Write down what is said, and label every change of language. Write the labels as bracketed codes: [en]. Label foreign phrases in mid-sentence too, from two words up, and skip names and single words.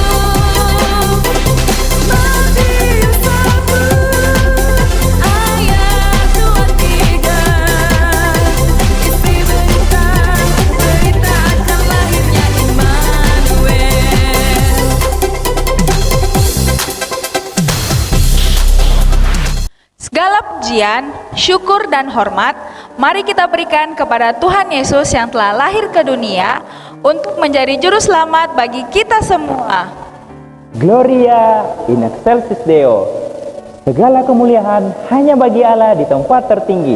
[id] Matius 1 ayat 23, isi berita akan lahirnya Immanuel. Segala pujian, syukur dan hormat mari kita berikan kepada Tuhan Yesus yang telah lahir ke dunia untuk menjadi juru selamat bagi kita semua. [la] Gloria in excelsis Deo. [id] Segala kemuliaan hanya bagi Allah di tempat tertinggi.